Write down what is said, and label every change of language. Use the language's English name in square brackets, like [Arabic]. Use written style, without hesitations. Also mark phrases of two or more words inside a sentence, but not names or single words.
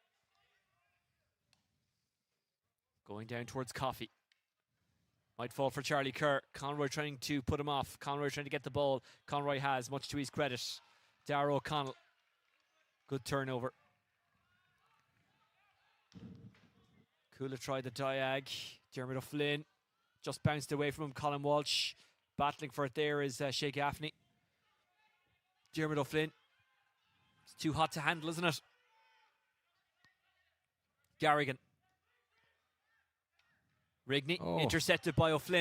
[English] Going down towards Coffey. Might fall for Charlie Kerr. Conroy trying to put him off. Conroy trying to get the ball. Conroy has, much to his credit. Darragh O'Connell. Good turnover. Cuala tried the diag. Dermot O'Flynn just bounced away from him. Colin Walsh battling for it there is Shea Gaffney. Dermot O'Flynn. It's too hot to handle, isn't it? Garrigan. Rigney intercepted by O'Flynn.